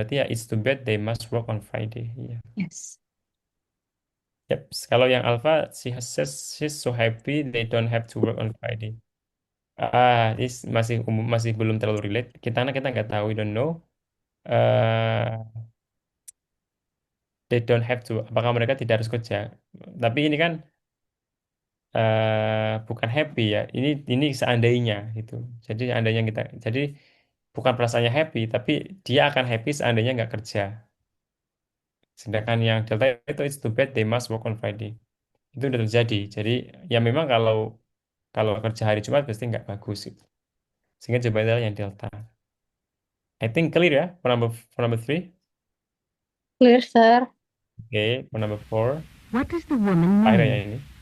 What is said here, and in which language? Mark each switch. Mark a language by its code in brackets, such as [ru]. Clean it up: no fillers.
[id] Berarti ya [en] it's too bad they must work on Friday. [id] Iya. [en] Yes. Yep. [id] Kalau yang [en] Alpha, she says she's so happy they don't have to work on Friday. [id] Ini masih umum, masih belum terlalu relate. Kita nggak tahu, [en] we don't know. eh they don't have to. [id] Apakah mereka tidak harus kerja? Tapi ini kan bukan happy ya. Ini seandainya gitu. Jadi seandainya kita, jadi bukan perasaannya happy, tapi dia akan happy seandainya nggak kerja. Sedangkan yang Delta itu [en] it's too bad they must work on Friday. [id] Itu udah terjadi. Jadi ya memang kalau kalau kerja hari Jumat pasti nggak bagus gitu. Sehingga jawabannya adalah yang Delta. [en] I think clear ya for number three. Clear, sir. Oke, for number four. What does the woman [id] Akhirnya ya [en] mean? [id] ini.